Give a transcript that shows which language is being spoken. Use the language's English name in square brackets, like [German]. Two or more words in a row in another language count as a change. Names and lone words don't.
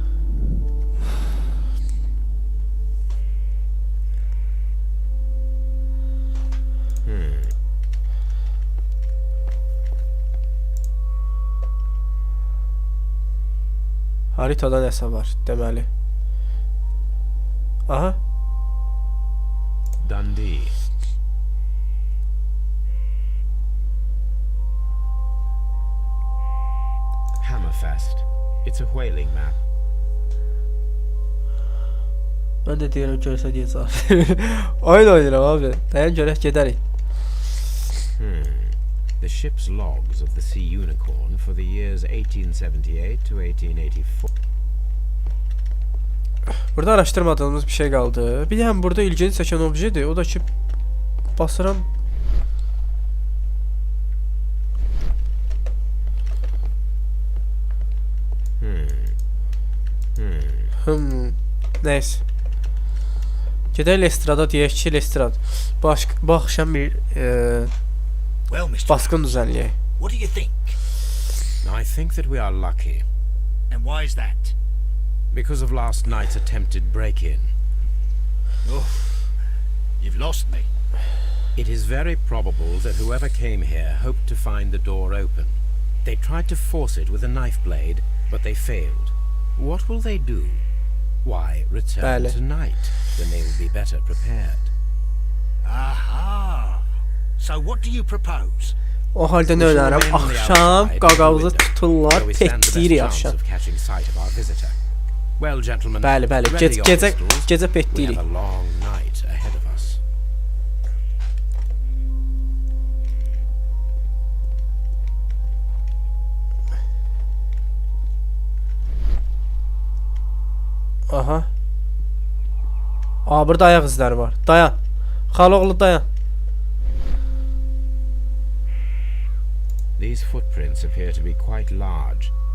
[Azerbaijani] Haritada nəsə var, deməli. Aha. [English] Dundee. Hammerfest. It's a whaling map. [Azerbaijani] Mən də deyirəm görsə deyəcək. Oyun oynayıram abi. Dayan görək gedərik. [English] The ship's logs of the Sea Unicorn for the years 1878 to 1884. [Azerbaijani] Burada araşdırmadığımız bir şey qaldı. Bir də burada ilgini çəkən objedir. O da ki basıram. Neyse. Gedək Lestrada deyək ki, Lestrad. Bu axşam bir [English] Well, Mr. [Azerbaijani] basqın düzənləyək. [English] What do you think? I think that we are lucky And why is that? because of last night's attempted break-in. Oh, you've lost me. It is very probable that whoever came here hoped to find the door open. They tried to force it with a knife blade, but they failed. What will they do? Why, return [Azerbaijani] Bəli. [English] tonight, when they will be better prepared. Aha. So what do you propose? [Azerbaijani] O halda nə [English] We shall [Azerbaijani] önərəm? [English] remain on the [Azerbaijani] Axşam [English] outside [Azerbaijani] qaqavızı [English] of the window, [Azerbaijani] tuturlar, [English] where we stand the best [Azerbaijani] petdirik [English] chance [Azerbaijani] axşam. [English] of catching sight of our visitor. Well, gentlemen, [Azerbaijani] Bəli, bəli. [English] ready your [Azerbaijani] Gecə [English] pistols. We [Azerbaijani] petdirik. [English] have a long night ahead of us. Aha. [Azerbaijani] Aa, burada ayak izləri var. Dayan. Xaloğlu dayan. [English] These footprints appear to be quite large.